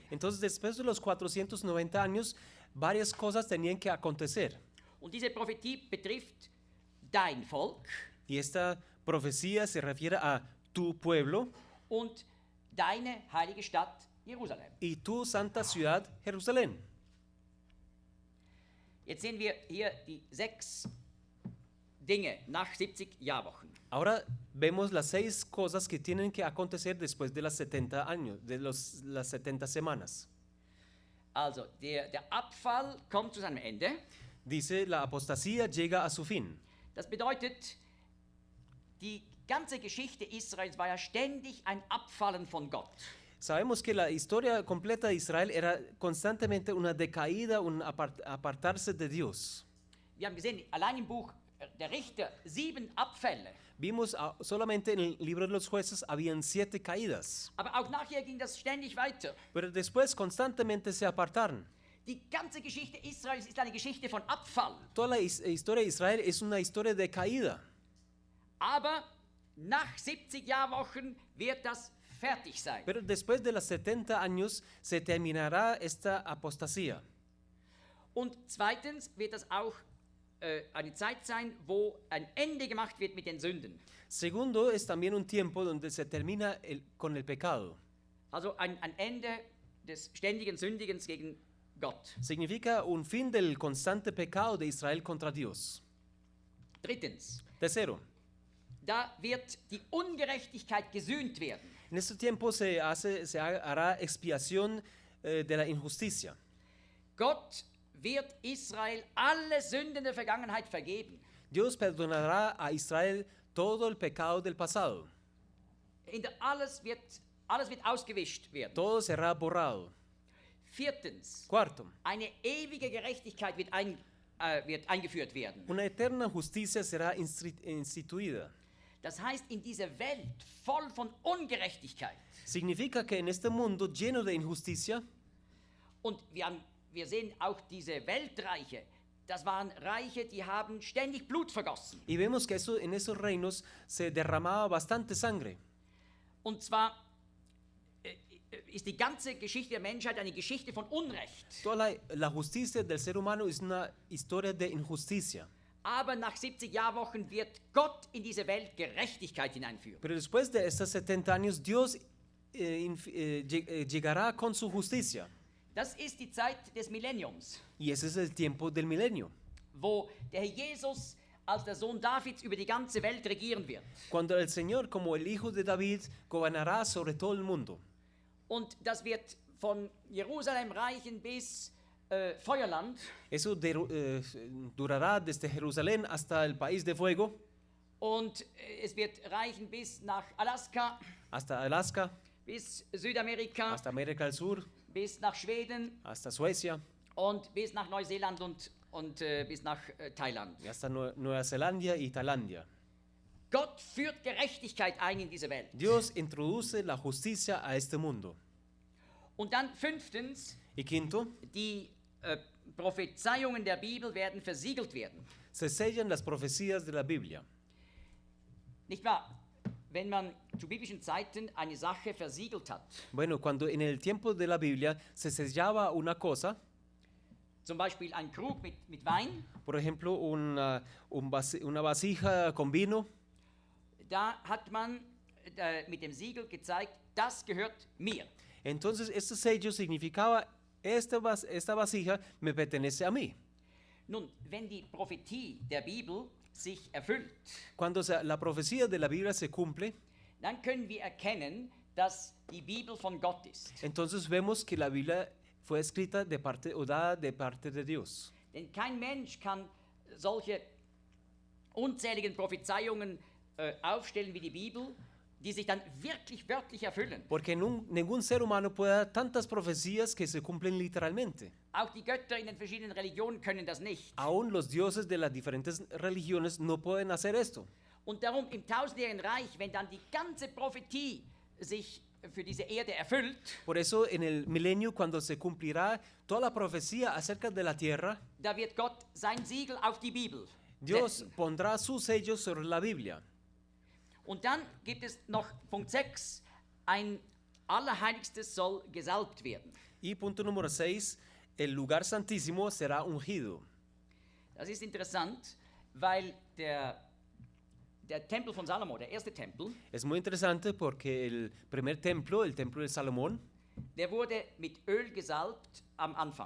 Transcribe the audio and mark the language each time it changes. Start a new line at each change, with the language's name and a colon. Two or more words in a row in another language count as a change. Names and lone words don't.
Spanish: Entonces después de los 490 años, varias cosas tenían que acontecer.
German: Und diese Prophetie betrifft dein Volk
Spanish: Y esta profecía se refiere a tu pueblo
German: und deine heilige Stadt Jerusalem.
Spanish: y tu santa ciudad, Jerusalén.
German: Jetzt sehen wir hier die 6 Dinge nach 70 Jahrwochen.
Spanish: Ahora vemos las 6 cosas que tienen que acontecer después de las 70 años, las 70 semanas.
German: Also, der Abfall kommt zu seinem Ende.
Spanish: Dice, la apostasía llega a su fin.
German: Das bedeutet, die ganze Geschichte Israels war ja ständig ein Abfallen von Gott.
Spanish: Sabemos que la historia completa de Israel era constantemente una decaída, un apartarse de Dios.
German: Wir haben gesehen, allein im Buch der Richter 7 Abfälle.
Spanish: Vimos solamente en el libro de los jueces habían 7 caídas,
German: Aber auch nachher ging das ständig weiter.
Spanish: pero después constantemente se apartaron.
German: Die ganze Geschichte Israels ist eine Geschichte von Abfall.
Spanish: Toda la historia de Israel es una historia de caída,
German: Aber nach 70 Jahrwochen wird das fertig sein.
Spanish: pero después de los 70 años se terminará esta apostasía.
German: Und zweitens wird das auch eine Zeit sein, wo ein Ende gemacht wird mit den Sünden.
Spanish: Segundo, es también un tiempo donde se termina con el pecado.
German: Also ein Ende des ständigen Sündigens gegen Gott.
Spanish: Significa un fin del constante pecado de Israel contra Dios.
German: Drittens,
Spanish: Tercero,
German: da wird die Ungerechtigkeit gesühnt werden.
Spanish: en este tiempo se hará expiación de la injusticia.
German: Gott wird Israel alle Sünden der Vergangenheit vergeben.
Spanish: Dios perdonará a Israel todo el pecado del pasado.
German: Alles wird ausgewischt werden.
Spanish: Todo será borrado.
German: Viertens,
Spanish: Cuarto,
German: eine ewige Gerechtigkeit wird eingeführt werden.
Spanish: una eterna justicia será instituida.
German: Das heißt, in dieser Welt voll von Ungerechtigkeit.
Spanish: Significa que en este mundo lleno de injusticia,
German: Und wir sehen auch diese Weltreiche, das waren Reiche, die haben ständig Blut vergossen.
Spanish: y vemos que en esos reinos se derramaba bastante sangre.
German: Und zwar ist die ganze Geschichte der Menschheit eine Geschichte von Unrecht.
Spanish: Toda la justicia del ser humano es una historia de injusticia.
German: Aber nach 70 Jahrwochen wird Gott in diese Welt Gerechtigkeit hineinführen.
Spanish: Pero después de estos 70 años, Dios llegará con su justicia.
German: Das ist die Zeit des Millenniums,
Spanish: Y ese es el tiempo del milenio,
German: wo der Herr Jesus als der Sohn Davids über die ganze Welt regieren wird.
Spanish: cuando el Señor, como el Hijo de David, gobernará sobre todo el mundo.
German: Und das wird von Jerusalem reichen bis Feuerland.
Spanish: Eso durará desde Jerusalén hasta el país de fuego,
German: Und es wird reichen bis nach Alaska,
Spanish: hasta Alaska,
German: bis Südamerika,
Spanish: hasta América del Sur,
German: bis nach Schweden
Spanish: hasta Suecia
German: und bis nach Neuseeland und bis nach Thailand.
Spanish: y hasta Nueva Zelanda y Tailandia.
German: Gott führt Gerechtigkeit ein in diese Welt.
Spanish: Dios introduce la justicia a este mundo.
German: Und dann fünftens,
Spanish: Y quinto,
German: die Prophezeiungen der Bibel werden versiegelt werden.
Spanish: se sellan las profecías de la Biblia.
German: Nicht wahr? Wenn man zu biblischen Zeiten eine Sache versiegelt hat,
Spanish: Bueno, cuando en el tiempo de la Biblia se sellaba una cosa,
German: zum Beispiel ein Krug mit Wein,
Spanish: por ejemplo, una vasija con vino,
German: da hat man mit dem Siegel gezeigt, das gehört mir.
Spanish: entonces este sello significaba, esta vasija me pertenece a mí.
German: Nun, wenn die Prophetie der Bibel sich erfüllt,
Spanish: Cuando la profecía de la Biblia se cumple,
German: dann können wir erkennen, dass die Bibel von Gott ist.
Spanish: entonces vemos que la Biblia fue escrita de parte o dada de parte de Dios.
German: Denn kein Mensch kann solche unzähligen Prophezeiungen aufstellen wie die Bibel, die sich dann wirklich wörtlich erfüllen.
Spanish: Porque ningún ser humano puede dar tantas profecías que se cumplen literalmente.
German: Auch die Götter in den verschiedenen Religionen können das nicht.
Spanish: Aún los dioses de las diferentes religiones no pueden hacer esto.
German: Und darum im tausendjährigen Reich, wenn dann die ganze Prophetie sich für diese Erde erfüllt,
Spanish: Por eso en el milenio, cuando se cumplirá toda la profecía acerca de la tierra,
German: da wird Gott sein Siegel auf die Bibel
Spanish: Dios
German: setzen.
Spanish: pondrá su sello sobre la Biblia.
German: Und dann gibt es noch Punkt 6, ein Allerheiligstes soll gesalbt werden.
Spanish: Y punto número 6, el lugar santísimo será ungido.
German: Das ist interessant, weil der Tempel von Salomo, der erste Tempel,
Spanish: Es muy interesante porque el primer templo, el templo de Salomón,
German: der wurde mit Öl gesalbt am Anfang.